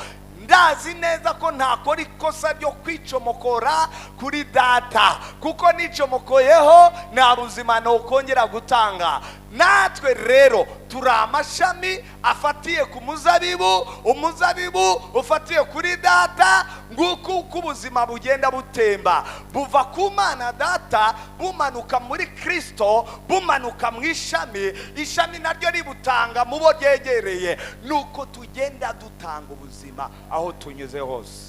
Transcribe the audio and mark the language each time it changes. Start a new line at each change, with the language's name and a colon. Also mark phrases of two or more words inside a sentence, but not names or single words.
Kinyarwanda: Ndazi neza ko ntakora ikosa ryo kwicomokora kuri data, kuko nicomokoyeho nta buzima nokongera gutanga. Natwe rero turi amashami afatiye ku muzabibu, umuzabibu ufatiye kuri data. Nguko uko ubuzima bugenda butemba buva ku Mana data bumanuka muri Kristo, bumanuka mu ishami, ishami naryo ributanga mu bo ryegereye. Nuko tugenda dutanga ubuzima aho tunyuze hose.